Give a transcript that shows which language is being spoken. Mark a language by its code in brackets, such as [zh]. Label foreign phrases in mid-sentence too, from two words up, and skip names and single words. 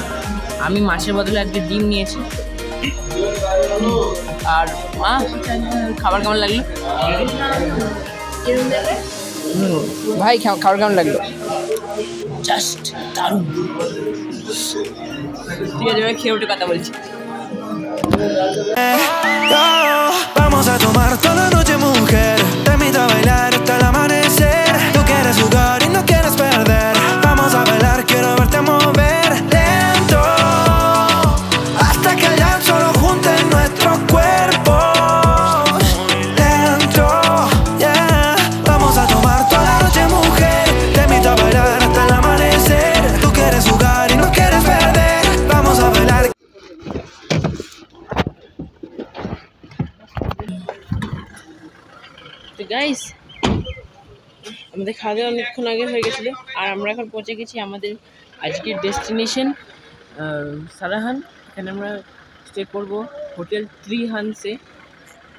[bn] আমি মাছের বদলে আজকে ডিম নিয়েছি। আর মা, খাবার কেমন লাগলো ভাই? খাবার কেমন লাগলো? জাস্ট দারুণ। ঠিক আছে, আমি খেয়ে উঠে কথা বলছি। [es] Vamos a tomar toda la noche, mujer. Te invito a bailar hasta el amanecer. Tú quieres jugar y no quieres perder. Vamos a bailar, quiero verte mover lento, hasta que el llanto solo junte nuestros cuerpos. Lento, yeah. Vamos a tomar toda la noche, mujer. Te invito a bailar hasta el amanecer. Tú quieres jugar y no quieres perder. Vamos a bailar. [bn] তো গাইস, আমাদের খাওয়া দাওয়া অনেকক্ষণ আগে হয়ে গেছিলো। আর আমরা এখন পৌঁছে গেছি আমাদের আজকের ডেস্টিনেশন সারাহান। এখানে আমরা স্টে করবো হোটেল 3 হান্সে।